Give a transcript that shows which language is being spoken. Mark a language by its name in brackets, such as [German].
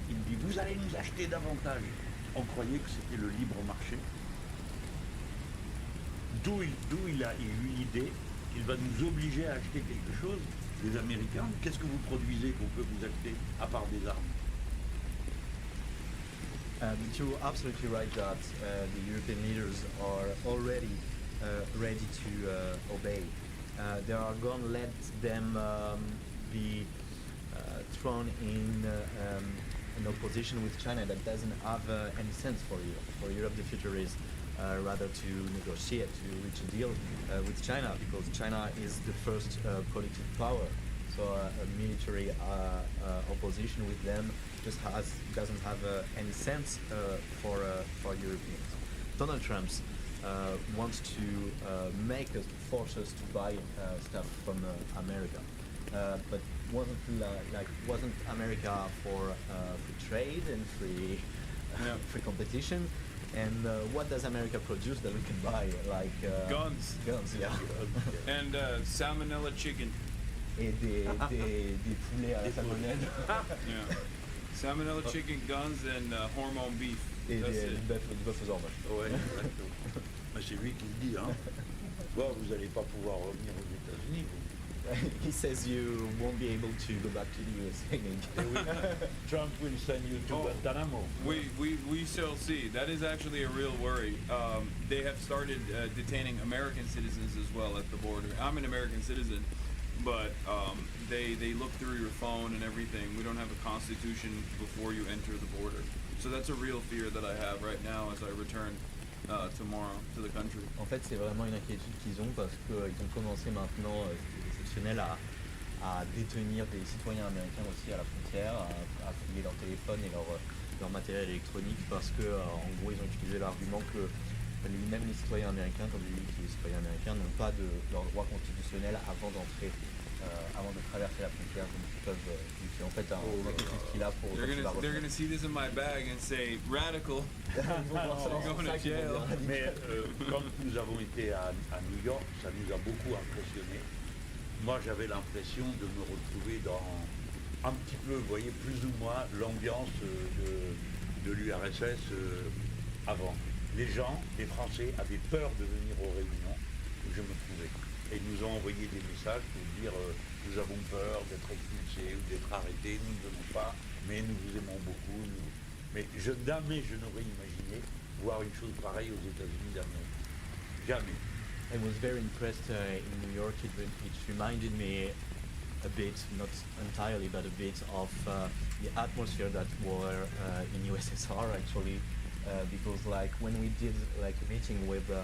[French] Il dit, vous allez nous acheter davantage. On croyait que c'était le libre marché. D'où il a eu l'idée qu'il va nous obliger à acheter quelque chose des Américains. Qu'est-ce que vous produisez qu'on peut vous acheter à part des armes? [English] You're absolutely right that the European leaders are already ready to obey. They are going to let them be thrown in an opposition with China that doesn't have any sense for Europe. For Europe, the future is rather to negotiate, to reach a deal with China, because China is the first productive power. also a military opposition with them. Just doesn't have any sense for Europeans. Donald Trump wants to force us to buy stuff from America, but wasn't America for free trade and free competition? And what does America produce that we can buy? Like Guns. Guns, yeah. And salmonella chicken. [French] Et des poulets à la salmonelle. [English] Yeah. Salmonella chicken, guns, and hormone beef. [French] Et [English] That's [French] du [English] it. [French] bœuf aux hormones. Ouais, exactement. Mais c'est lui qui le dit, hein. Bon, vous n'allez pas pouvoir revenir aux États-Unis, vous. [English] He says you won't be able to go back to the USA. Trump will send you to Guantanamo. We shall see. That is actually a real worry. They have started detaining American citizens as well at the border. I'm an American citizen, but they look through your phone and everything. We don't have a constitution before you enter the border. So that's a real fear that I have right now as I return tomorrow to the country. [French] En fait, c'est vraiment une inquiétude qu'ils ont parce qu'ils ont commencé maintenant, c'est exceptionnel, à détenir des citoyens américains aussi à la frontière, à fouiller leur téléphone et leur matériel électronique parce que, en gros, ils ont utilisé l'argument que même les citoyens américains, comme lui qui est citoyen américain, n'ont pas leur droit constitutionnel avant d'entrer, avant de traverser la frontière, donc ils peuvent utiliser en fait un inquiétude qu'il a pour. [English] They're gonna see this in my bag and say radical. You're going to jail. [French] Mais quand nous avons été à New York, ça nous a beaucoup impressionnés. Moi, j'avais l'impression de me retrouver dans un petit peu, vous voyez, plus ou moins l'ambiance de l'URSS avant. Les gens, les Français, avaient peur de venir aux réunions où je me trouvais. Et ils nous ont envoyé des messages pour dire nous avons peur d'être expulsés ou d'être arrêtés, nous ne venons pas, mais nous vous aimons beaucoup. Mais jamais je n'aurais imaginé voir une chose pareille aux États-Unis d'Amérique. Jamais. [English] I was very impressed in New York. It reminded me a bit, not entirely, but a bit of the atmosphere that were in USSR actually, because like when we did like a meeting with